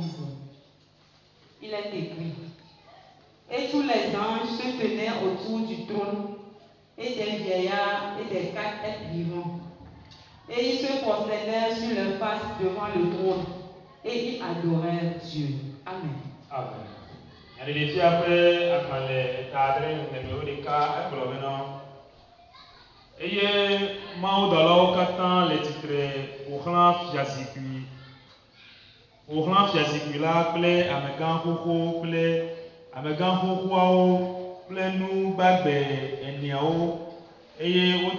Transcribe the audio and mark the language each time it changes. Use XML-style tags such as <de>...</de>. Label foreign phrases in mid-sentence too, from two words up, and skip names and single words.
<fr>Il est écrit: Et tous les anges se tenaient autour du trône, et des vieillards et des 4 êtres vivants. Et ils se prosternèrent sur leur face devant le trône, et ils adorèrent Dieu. Amen. Amen.</fr> <ee>Eye mawudɔlawo katã le titre ƒoxlã fiazikpui la kple amegã xoxo kple amegã xoxoawo kple nu gbagbe eneawo eye</ee>